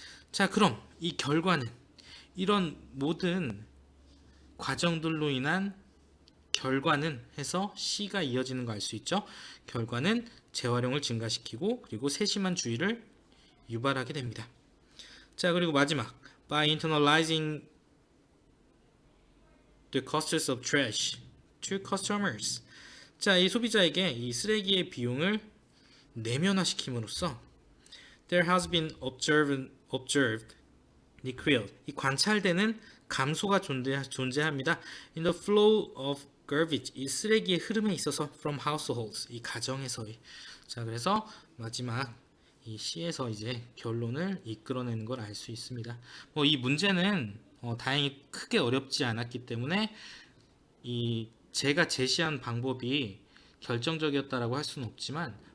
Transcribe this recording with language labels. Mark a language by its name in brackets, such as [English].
[Korean] 자, 그럼 이 결과는 이런 모든 과정들로 인한 결과는 해서 C가 이어지는 거 알 수 있죠. 결과는 재활용을 증가시키고 그리고 세심한 주의를 유발하게 됩니다. 자, 그리고 마지막 [English] by internalizing the costs of trash to customers. [Korean] 자, 이 소비자에게 이 쓰레기의 비용을 내면화시킴으로써 [English] there has been observed decrease [Korean] 이 관찰되는 감소가 존재합니다. [English] in the flow of garbage [Korean] 이 쓰레기의 흐름에 있어서 [English] from households [Korean] 이 가정에서의. 자, 그래서 마지막 이 C에서 이제 결론을 이끌어내는 걸 알 수 있습니다. 뭐 이 문제는 다행히 크게 어렵지 않았기 때문에 이 제가 제시한 방법이 결정적이었다라고 할 수는 없지만